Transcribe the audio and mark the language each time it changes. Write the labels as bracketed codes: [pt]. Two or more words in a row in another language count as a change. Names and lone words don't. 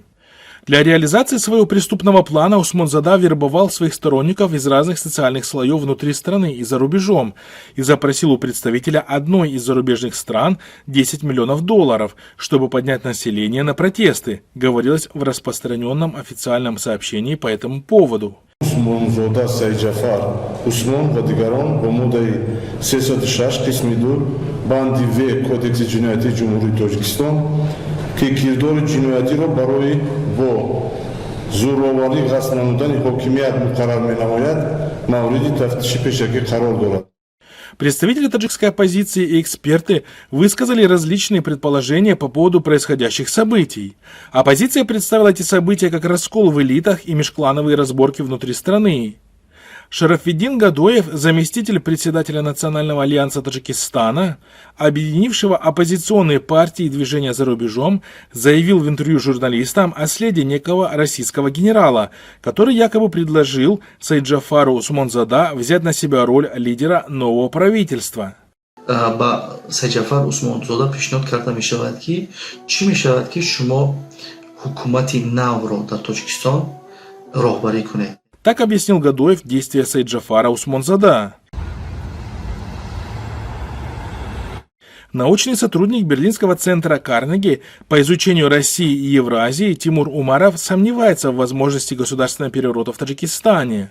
[ru] Для реализации своего преступного плана Усмонзада вербовал своих сторонников из разных социальных слоев внутри страны и за рубежом и запросил у представителя одной из зарубежных стран $10 миллионов, чтобы поднять население на протесты, говорилось в распространенном официальном сообщении по этому поводу. [tg] Усмонзада Сайджафар Усмон ва дигарон бо моддаи 306 қисми 2 банди В Кодекси ҷиноятии Ҷумҳурии Тоҷикистон ки кирдори ҷиноятиро барои бо зӯроварӣ ғасб намудани ҳокимият муқаррар менамояд мавриди тафтиши пешакӣ қарор дорад. [ru] Представители таджикской оппозиции и эксперты высказали различные предположения по поводу происходящих событий. Оппозиция представила эти события как раскол в элитах и межклановые разборки внутри страны. Шарафиддин Гадоев, заместитель председателя Национального альянса Таджикистана, объединившего оппозиционные партии и движения за рубежом, заявил в интервью журналистам о следе некого российского генерала, который якобы предложил Сайджафару Усмонзада взять на себя роль лидера нового правительства. [tg] Сайджафар Усмонзада пешнод карда мешавад ки чӣ мешавад ки шумо ҳукумати навро дар Тоҷикистон роҳбарӣ кунед. [ru] Так объяснил Гадоев действия Сайджафара Усмонзада. Научный сотрудник Берлинского центра Карнеги по изучению России и Евразии Тимур Умаров сомневается в возможности государственного переворота в Таджикистане.